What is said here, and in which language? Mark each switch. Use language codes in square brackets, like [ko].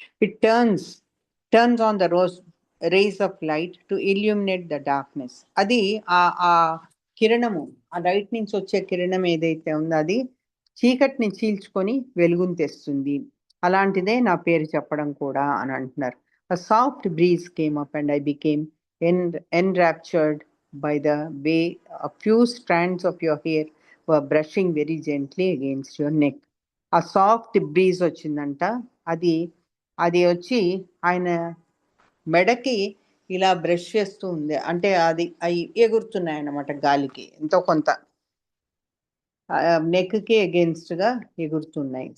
[en] It turns on the rays of light to illuminate the darkness. [te] అది ఆ కిరణము, ఆ light నుంచి వచ్చే కిరణం ఏదైతే ఉందో అది చీకటిని చీల్చుకొని వెలుగును తెస్తుంది. అలాంటిదే నా పేరు చెప్పడం కూడా అని అంటున్నారు. [en] A soft breeze came up and I became enraptured by the way a few strands of your hair were brushing very gently against your neck. [te] ఆ సాఫ్ట్ బ్రీజ్ వచ్చిందంట. అది వచ్చి ఆయన మెడకి ఇలా బ్రష్ చేస్తూ ఉంది. అంటే అవి ఎగురుతున్నాయి అన్నమాట గాలికి, ఎంతో కొంత నెక్కి అగేన్స్ట్ గా ఎగురుతున్నాయి.